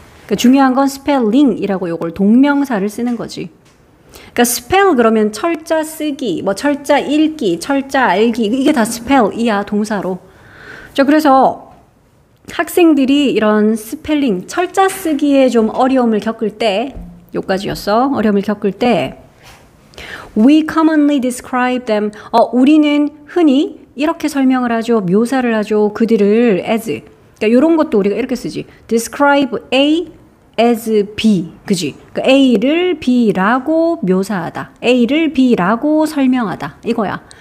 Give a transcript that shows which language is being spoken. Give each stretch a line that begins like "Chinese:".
Korean: 그러니까 중요한 건 spelling이라고 요걸 동명사를 쓰는 거지. 그러니까 spell 그러면 철자 쓰기, 뭐 철자 읽기, 철자 알기 이게 다 spell이야 동사로. 자, 그래서 학생들이 이런 스펠링, 철자 쓰기에 좀 어려움을 겪을 때, 요까지였어. 어려움을 겪을 때
English: we commonly describe them.
Korean: 우리는 흔히 이렇게 설명을 하죠. 묘사를 하죠. 그들을 as. 그러니까 요런 것도 우리가 이렇게 쓰지.
English: describe A as B.
Korean: 그지? 그러니까 A를 B라고 묘사하다. A를 B라고 설명하다. 이거야.